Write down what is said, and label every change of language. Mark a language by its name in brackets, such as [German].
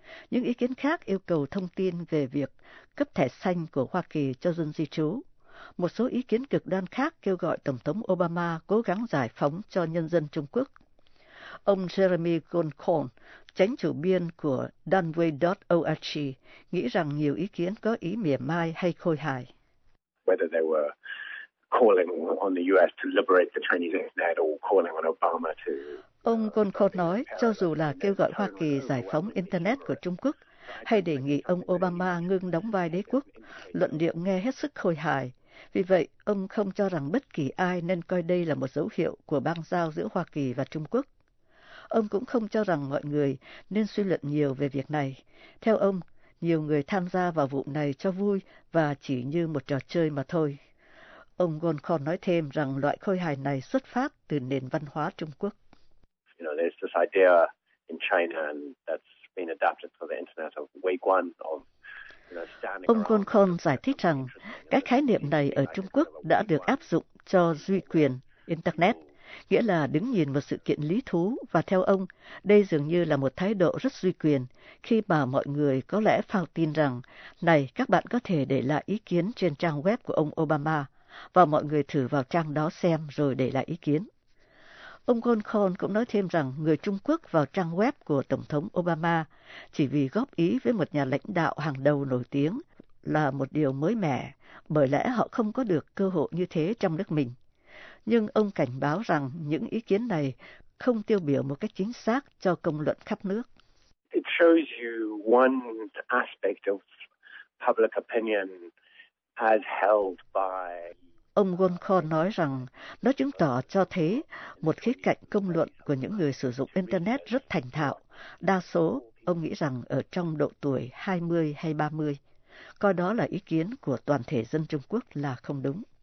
[Vietnamese] Những ý kiến khác yêu cầu thông tin về việc cấp thẻ xanh của Hoa Kỳ cho dân di trú. Một số ý kiến cực đoan khác kêu gọi Tổng thống Obama cố gắng giải phóng cho nhân dân Trung Quốc. Ông Jeremy Goncorn, chánh chủ biên của Dunway.org, nghĩ rằng nhiều ý kiến có ý mỉa mai hay khôi hài. [English] Whether they were calling on the US to liberate the Chinese internet or calling on Obama to... [Vietnamese] Ông Goncourt nói, cho dù là kêu gọi Hoa Kỳ giải phóng Internet của Trung Quốc, hay đề nghị ông Obama ngưng đóng vai đế quốc, luận điệu nghe hết sức khôi hài. Vì vậy, ông không cho rằng bất kỳ ai nên coi đây là một dấu hiệu của bang giao giữa Hoa Kỳ và Trung Quốc. Ông cũng không cho rằng mọi người nên suy luận nhiều về việc này. Theo ông, nhiều người tham gia vào vụ này cho vui và chỉ như một trò chơi mà thôi. Ông Goncourt nói thêm rằng loại khôi hài này xuất phát từ nền văn hóa Trung Quốc. [English] This idea in China that's been adapted for the internet of Weiguan of [Vietnamese] Ông Goncourt giải thích rằng cái khái niệm này ở Trung Quốc đã được áp dụng cho duy quyền internet, nghĩa là đứng nhìn một sự kiện lý thú và theo ông, đây dường như là một thái độ rất duy quyền khi mà mọi người có lẽ phao tin rằng này các bạn có thể để lại ý kiến trên trang web của ông Obama và mọi người thử vào trang đó xem rồi để lại ý kiến. Ông Goncourt cũng nói thêm rằng người Trung Quốc vào trang web của Tổng thống Obama chỉ vì góp ý với một nhà lãnh đạo hàng đầu nổi tiếng là một điều mới mẻ, bởi lẽ họ không có được cơ hội như thế trong nước mình. Nhưng ông cảnh báo rằng những ý kiến này không tiêu biểu một cách chính xác cho công luận khắp nước. [English] It shows you one aspect of public opinion as held by... [Vietnamese] Ông Goncourt nói rằng nó chứng tỏ cho thấy một khía cạnh công luận của những người sử dụng Internet rất thành thạo, đa số, ông nghĩ rằng ở trong độ tuổi 20 hay 30, coi đó là ý kiến của toàn thể dân Trung Quốc là không đúng.